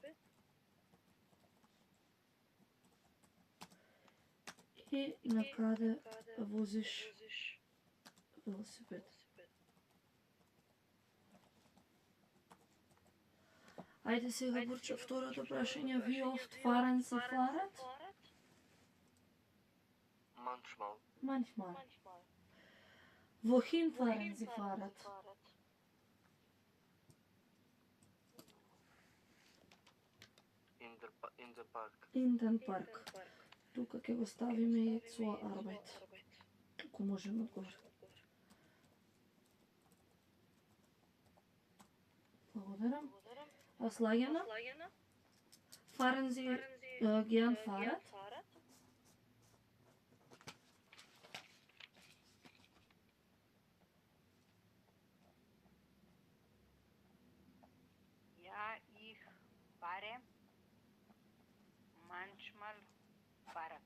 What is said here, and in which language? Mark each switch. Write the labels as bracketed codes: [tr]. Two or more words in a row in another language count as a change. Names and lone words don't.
[mk] И на каде возиш велосипед. Ајде сега Бурча второто прашање. [de] Wie oft fahren Sie Fahrrad? manchmal. Manchmal. Wohin fahren Sie Fahrrad? In der Park. In den Park. [mk] Тука ќе го ставиме и [de] zur Arbeit. [mk] Ако можеме одговор. Благодарам. А Слагена? [de] Fahren Sie gern Fahrrad? Ja, ich fahre manchmal Fahrrad.